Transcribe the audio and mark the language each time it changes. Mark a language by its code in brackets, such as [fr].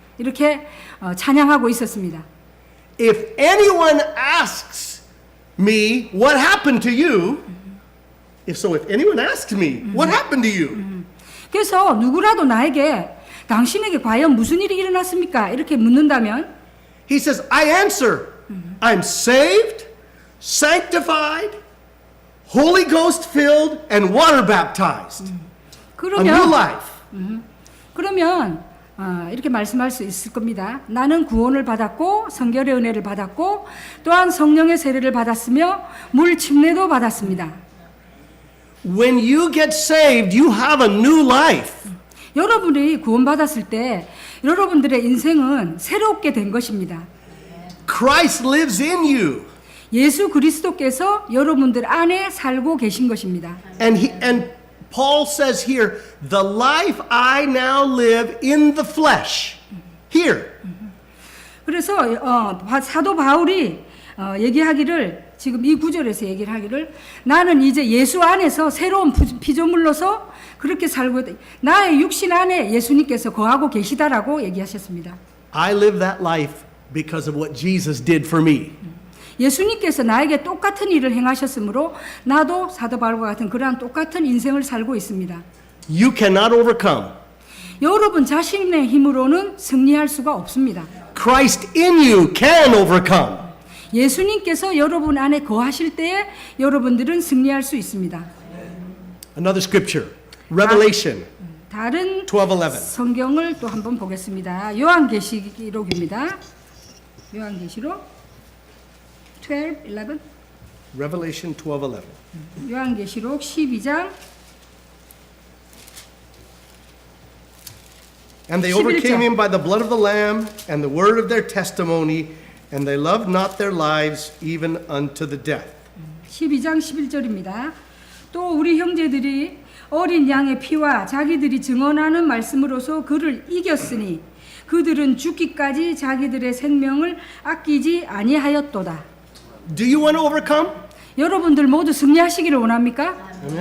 [ko] 이렇게 찬양하고 있었습니다. [en] If anyone asks me what happened to you, if anyone asks me what happened to you, [ko] 그래서 누구라도 나에게 당신에게 과연 무슨 일이 일어났습니까? 이렇게 묻는다면 [en] he says, I answer, I'm saved, sanctified, Holy Ghost filled, and water baptized. A new life. [ko] 그러면 이렇게 말씀할 수 있을 겁니다. 나는 구원을 받았고 성결의 은혜를 받았고 또한 성령의 세례를 받았으며 물 침례도 받았습니다. [en] When you get saved, you have a new life. [ko] 여러분이 구원받았을 때 여러분들의 인생은 새롭게 된 것입니다. [en] Christ lives in you. [ko] 예수 그리스도께서 여러분들 안에 살고 계신 것입니다. [en] And Paul says here, the life I now live in the flesh. Here. [ko] 그래서 사도 바울이 얘기하기를 지금 이 구절에서 얘기를 하기를 나는 이제 예수 안에서 새로운 피조물로서 그렇게 살고 있다. 나의 육신 안에 예수님께서 거하고 계시다라고 얘기하셨습니다. [en] I live that life because of what Jesus did for me. [ko] 예수님께서 나에게 똑같은 일을 행하셨으므로 나도 사도 바울과 같은 그러한 똑같은 인생을 살고 있습니다. [en] You cannot overcome. [ko] 여러분 자신의 힘으로는 승리할 수가 없습니다. [en] Christ in you can overcome. [ko] 예수님께서 여러분 안에 거하실 때에 여러분들은 승리할 수 있습니다. [en] Another scripture, Revelation [ko] 다른 [en] 12:11. [ko] 성경을 또 한번 보겠습니다. 요한계시록입니다. 요한계시록 12:11. [en] Revelation 12:11. [ko] 요한계시록 12장 [en] And they overcame him by the blood of the Lamb and the word of their testimony, and they loved not their lives even unto the death. [ko] 12장 11절입니다. 또 우리 형제들이 어린 양의 피와 자기들이 증언하는 말씀으로서 그를 이겼으니 그들은 죽기까지 자기들의 생명을 아끼지 아니하였도다. [en] Do you want to overcome? [ko] 여러분들 모두 승리하시기를 원합니까?